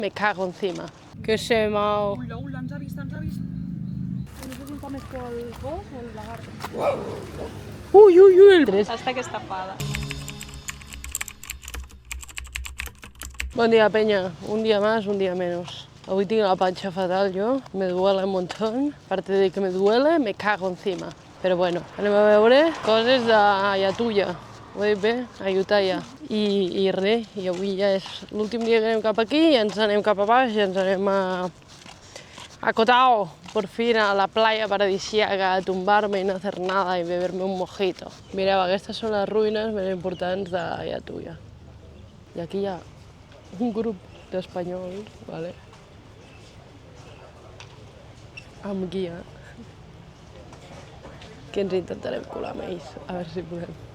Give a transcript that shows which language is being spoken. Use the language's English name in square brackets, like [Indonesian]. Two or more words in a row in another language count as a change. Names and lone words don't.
[Spanish] Me cago encima. [Catalan] Que se m'ha... Ula, ens ha vist, ens ha vist. No sé si fa més por el gos o el lagarto. Uy, uy, uy. [Spanish] Hasta que está tapada. Buen día, Peña. Un día más, un día menos. Hoy tengo la pancha fatal yo, me duele un montón. Aparte de que me duele, me cago encima. [Catalan] Però bueno, anem a veure coses d'Ayatuya. Ho he dit bé? Ayutthaya. I res, i avui ja és l'últim dia que anem cap aquí, i ens anem cap a baix, i ens anem a Kotao, [Spanish] por fin a la playa paradisíaca, a tumbarme y no hacer nada y beberme un mojito. [Catalan] Mireu, aquestes són les ruïnes més importants d'Ayatuya. I aquí hi ha un grup d'espanyols, vale? Amb guia, que ens intentarem colar amb ells, a veure si podem.